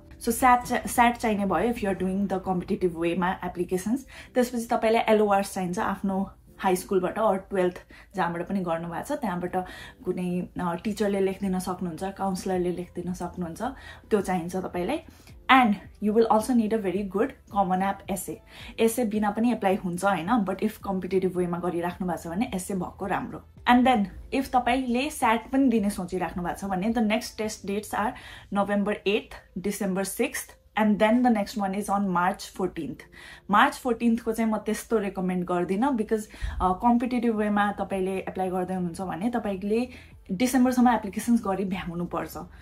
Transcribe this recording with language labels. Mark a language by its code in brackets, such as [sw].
[en] so SAT [ne] चाहिने भयो [en] If you are doing the competitive वेमा applications. [ne] त्यसपछि तपाईँलाई एलओआर्स चाहिन्छ आफ्नो हाई स्कुलबाट अर 12th जहाँबाट पनि गर्नुभएको छ त्यहाँबाट कुनै टिचरले लेखिदिन सक्नुहुन्छ, काउन्सिलरले लेखिदिन सक्नुहुन्छ, त्यो चाहिन्छ तपाईँलाई। [en] And you will also need a very good common app essay. [ne] एसे बिना पनि एप्लाई हुन्छ होइन, [en] but if competitive [ne] वेमा गरिराख्नु भएको छ भने एसे भएको राम्रो। [en] and then if [ne] तपाईँले स्याट पनि दिने सोचिराख्नु भएको छ भने [en] The next test dates are November 8th, December 6th, and then the next one is on March 14th. [ne] March 14th को चाहिँ म त्यस्तो रेकमेन्ड गर्दिनँ, [en] because competitive [ne] वेमा तपाईँले एप्लाई गर्दै हुनुहुन्छ भने तपाईँले डिसेम्बरसम्म एप्लिकेसन्स गरी भ्याउनुपर्छ।